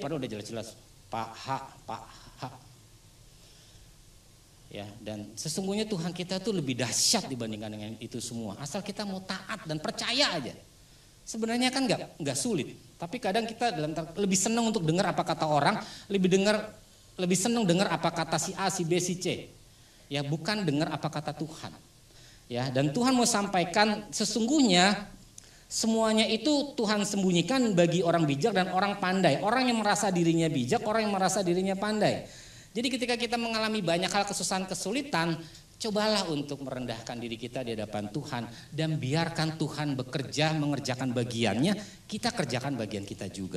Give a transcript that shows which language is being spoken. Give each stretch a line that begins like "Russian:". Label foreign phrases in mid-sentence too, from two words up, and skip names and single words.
Indonesian: Padahal udah jelas-jelas Pak H. Ya, dan sesungguhnya Tuhan kita tuh lebih dahsyat dibandingkan dengan itu semua. Asal kita mau taat dan percaya aja. Sebenarnya kan nggak sulit, tapi kadang kita lebih senang untuk dengar apa kata orang, lebih senang dengar apa kata si A, si B, si C. Ya, bukan dengar apa kata Tuhan. Ya, dan Tuhan mau sampaikan sesungguhnya semuanya itu Tuhan sembunyikan bagi orang bijak dan orang pandai. Orang yang merasa dirinya bijak, orang yang merasa dirinya pandai. Jadi ketika kita mengalami banyak hal kesusahan, kesulitan, cobalah untuk merendahkan diri kita di hadapan Tuhan dan biarkan Tuhan bekerja mengerjakan bagiannya, kita kerjakan bagian kita juga.